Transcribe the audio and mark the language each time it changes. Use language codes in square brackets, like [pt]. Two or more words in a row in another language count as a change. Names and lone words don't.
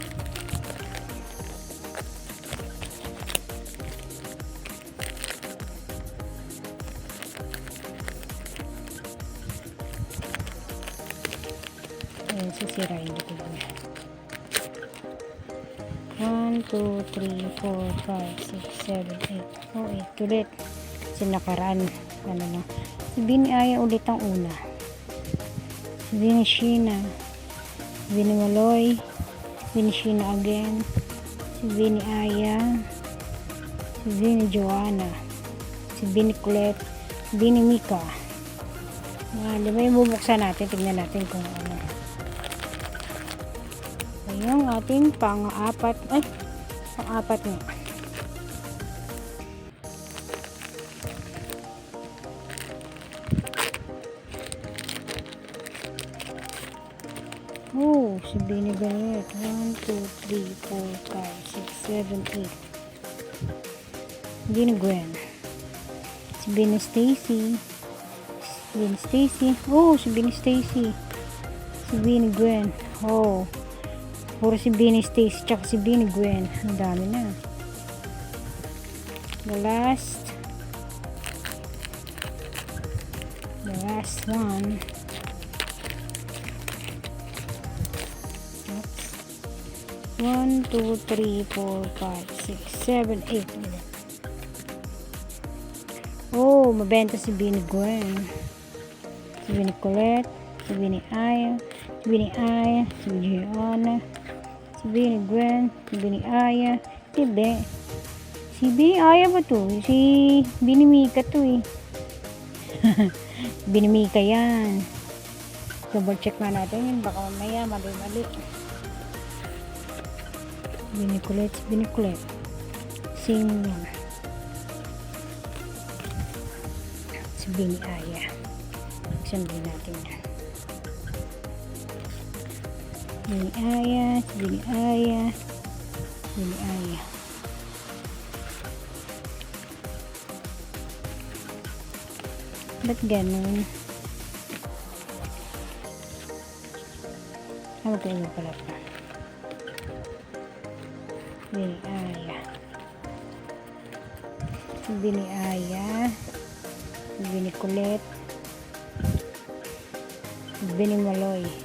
[tl] Ayan, sisirain dito. 1, 2, 3, 4, 5, 6, 7, 8. Oh, 8 ulit. Sinakaraan. Ano na. Si Bini Aya ulit ang una. Si Bini Sheena. Si Bini Maloy. Bini Sheena again. Si Bini Aya. Si Bini Joanna. Si Bini Colette. Si Bini Mika. Diba yung bubuksan natin? Tignan natin kung ano. Yung ating pang-apat. Ay, pang-apat nga. Oh, si Bini Ganet. 1, 2, 3, 4, 5, 6, 7, 8. Bini Gwen. Si Bini Stacy. Bini Stacy. Oh, si Bini Stacy. Si Bini Gwen. Oh. Puro si Bini Stacy tsaka si Bini Gwen. Ang dami na. [en] The last one. [tl] 1, 2, 3, 4, 5, 6, 7, 8. Oh, mabenta si Bini Gwen. Si Bini Colette. Si Bini Aya. Si Bini Gianna. Si Bini Gwen. Si Bini Aya. Si Bini Aya ba to? Si Bini Mika to eh. Bini Mika yan. [en] Double check [tl] na natin yun. Baka mamaya mali-mali. Bini Colette. Same lang. Si Bini Aya. Sandin natin yan. Bini Aya. Ba't ganun? Ano tayo pala pa? Bini Aya. Bini Aya. Bini Colette. Bini Maloy.